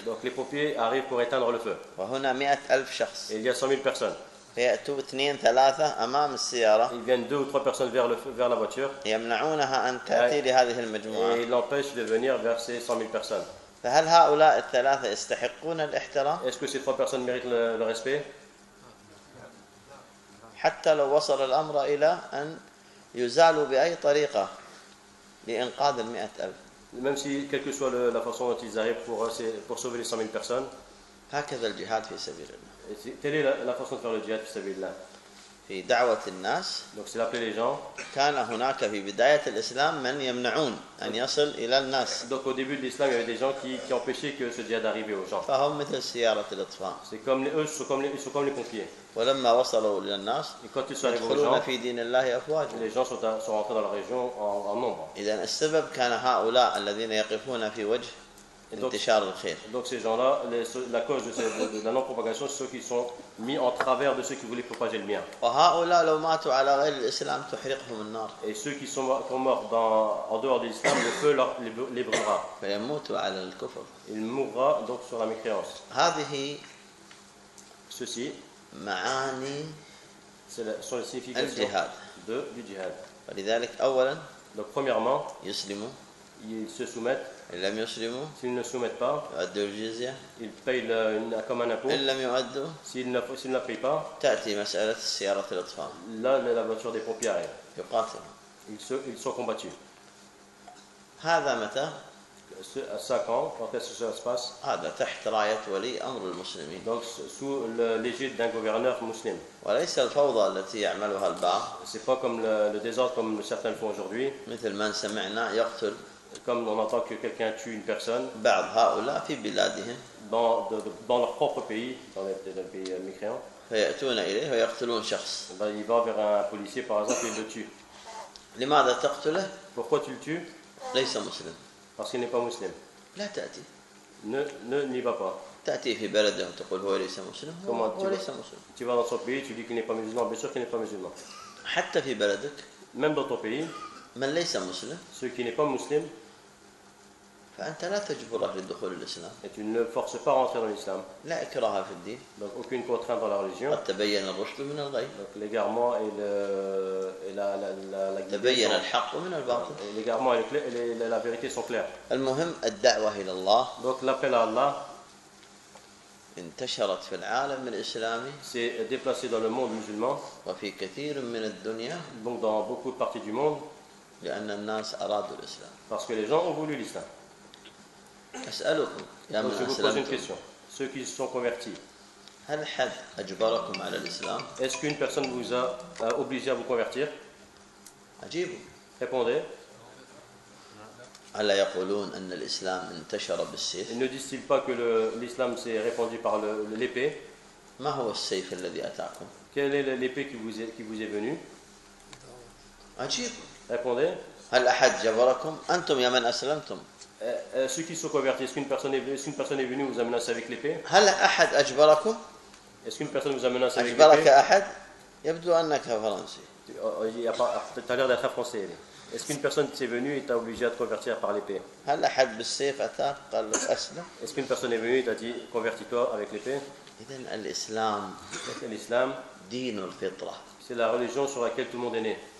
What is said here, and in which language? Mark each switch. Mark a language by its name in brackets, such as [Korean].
[French] Donc les pompiers arrivent pour éteindre le feu. [Arabic] وهنا 100,000 شخص. [French] Et il y a 100,000 personnes. [Arabic] فيأتوا 2-3 أمام السيارة. [French] Ils viennent 2 ou 3 personnes vers la voiture. [Arabic] يمنعونها أن تأتي لهذه المجموعة. [French] Et ils l'empêchent de venir vers ces 100,000 personnes. [Arabic] فهل هؤلاء الثلاثة يستحقون الاحترام؟ [French] Est-ce que ces 3 personnes méritent le respect؟ [Arabic] حتى لو وصل الأمر إلى أن يزالوا بأي طريقة لإنقاذ 100,000. [French] Même si, quelle que soit la façon dont ils arrivent pour sauver les 100,000 personnes, telle est la façon de faire le djihad fi sabilillah. Donc, c'est l'appeler les gens. Donc, au début de l'islam, il y avait des gens qui empêchaient que ce djihad arrive aux gens. Ils sont comme les pompiers. [Arabic] ولما وصلوا الى الناس يدخلون في دين الله افواجا [French] les gens sont rentrés dans la région en nombre. [Arabic] اذا السبب كان هؤلاء الذين يقفون في وجه انتشار الخير. [French] Donc ces gens-là la cause de la non propagation c'est ceux qui sont mis en travers de ceux qui voulaient propager le bien. [Arabic] وهؤلاء لو ماتوا على غير الاسلام تحرقهم النار. [French] Et ceux qui sont morts en dehors de l'islam le feu les brûlera. [Arabic] فيموتوا على الكفر. [French] Ils mourra donc sur la mécréance. [Arabic] هذه [French] ceci [Arabic] معاني [French] sur les significations [Arabic] الجهاد. [French] Du jihad. [Arabic] ولذلك أولا [French] donc premièrement [Arabic] يسلموا [French] ils se soumettent. [Arabic] لم يسلموا [French] s'ils ne soumettent pas [Arabic] يؤدوا الجزية [French] ils payent comme un impôt. [Arabic] لم يؤدوا [French] s'ils ne payent pas [Arabic] تأتي مسألة السيارة الأطفاء [French] là la voiture des pompiers [Arabic] يقاتل [French] ils sont combattus. [Arabic] هذا متى [French] quand est-ce que ça se passe? [Arabic] هذا تحت راية ولي أمر المسلمين. [French] Donc sous l'égide d'un gouverneur musulman. [Arabic] وليس الفوضى التي يعملها البعض. [French] C'est pas comme le désordre comme certains font aujourd'hui. [Arabic] مثل ما سمعنا يقتل. [French] Comme on entend que quelqu'un tue une personne. [Arabic] بعض هؤلاء في بلادهم. [French] Dans leur propre pays, dans les pays mécréants. [Arabic] فيأتون إليه ويقتلون شخص. [French] Ben, il va vers un policier par exemple et le tue. [Arabic] لماذا تقتله؟ [French] Pourquoi tu le tues؟ [Arabic] ليس مسلم. [French] Parce qu'il n'est pas musulman. [Arabic] لا تأتي. [French] Ne n'y va pas. [Arabic] تأتي في بلده تقول هو ليس مسلم. [French] Comment [Arabic] هو ليس مسلم. [French] Tu vas dans ton pays, tu dis qu'il n'est pas musulman. Bien sûr qu'il n'est pas musulman. [Arabic] حتى في بلدك. [French] Même dans ton pays. [Arabic] من ليس مسلم. [French] Celui qui n'est pas musulman. [Arabic] فأنت لا تجبره للدخول الإسلام. [French] Et tu ne forces pas à rentrer dans l'islam. [Arabic] لا إكراه في الدين. [French] Donc aucune contrainte dans la religion. [Arabic] قد تبين الرشد من الغي. [French] Donc l'égarement et la [Arabic] تبين الحق من الباطل. [French] L'égarement et la vérité sont claires. [Arabic] المهم الدعوة إلى الله. [French] Donc l'appel à Allah. [Arabic] انتشرت في العالم الإسلامي. [French] S'est déplacée dans le monde musulman. [Arabic] وفي كثير من الدنيا. [French] Donc dans beaucoup de parties du monde. [Arabic] لأن الناس أرادوا الإسلام. [French] Parce que les gens ont voulu l'islam. [Arabic] أسألكم. [French] Donc je vous pose une question. Ceux qui se sont convertis. [Arabic] هل حد أجبركم على الإسلام؟ [French] Est-ce qu'une personne vous a obligé à vous convertir? [Arabic] أجيبوا. [French] Répondez. [Arabic] ألا يقولون أن الإسلام انتشر بالسيف؟ [French] Ne disent-ils pas que l'islam s'est répandu par l'épée? [Arabic] ما هو السيف الذي أتاكم؟ [French] Quelle est l'épée qui vous est venue? [Arabic] أجيب. [French] Répondez. [Arabic] هل أحد جبركم؟ أنتم يا من أسلمتم. [French] Ceux qui sont convertis, est-ce qu'une personne est venue vous a menacé avec l'épée? [Arabic] هل أحد أجبركم؟ [French] Est-ce qu'une personne vous a menacé avec l'épée? [Arabic] أجبرك أحد؟ يبدو أنك فرنسي. [French] Tu as l'air d'être français. Est-ce qu'une personne s'est venue et t'a obligé à te convertir par l'épée? Est-ce qu'une personne est venue et t'a dit convertis-toi avec l'épée? L'islam, c'est la religion sur laquelle tout le monde est né.